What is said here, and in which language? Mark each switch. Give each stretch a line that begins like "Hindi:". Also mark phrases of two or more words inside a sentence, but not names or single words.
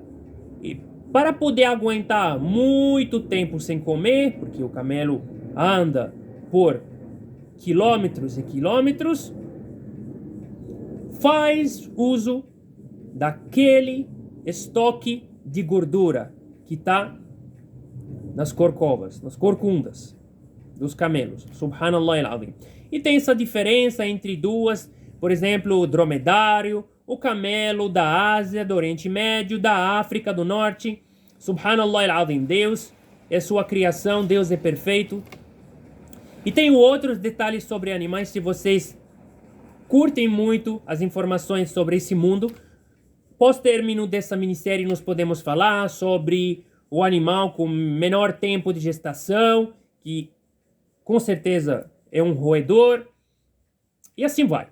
Portuguese: E para poder aguentar muito tempo sem comer, porque o camelo anda por quilômetros e quilômetros, faz uso daquele estoque de gordura que está nas corcovas, nas corcundas dos camelos.
Arabic: سبحان الله العظيم.
Portuguese: E tem essa diferença entre duas, por exemplo, o dromedário, o camelo da Ásia, do Oriente Médio, da África do Norte.
Arabic: سبحان الله العظيم.
Portuguese: Deus é sua criação, Deus é perfeito. E tem outros detalhes sobre animais, se vocês curtem muito as informações sobre esse mundo. Pós-término dessa minissérie, nós podemos falar sobre o animal com menor tempo de gestação, que com certeza é um roedor, e assim vai.